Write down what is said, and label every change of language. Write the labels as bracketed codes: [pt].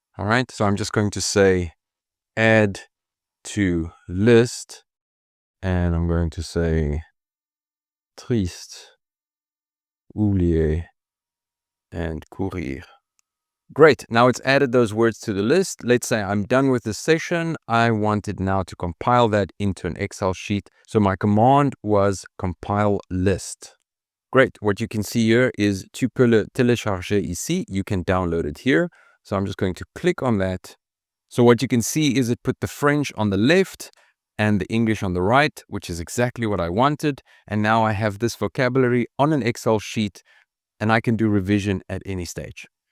[en] All right, so I'm just going to say add to list, and I'm going to say triste, oublier, and courir. Great, now it's added those words to the list. Let's say I'm done with this session. I wanted now to compile that into an Excel sheet. So my command was compile list. Great, what you can see here is [fr] tu peux le télécharger ici. [en] You can download it here. So I'm just going to click on that. So what you can see is it put the French on the left and the English on the right, which is exactly what I wanted. And now I have this vocabulary on an Excel sheet and I can do revision at any stage.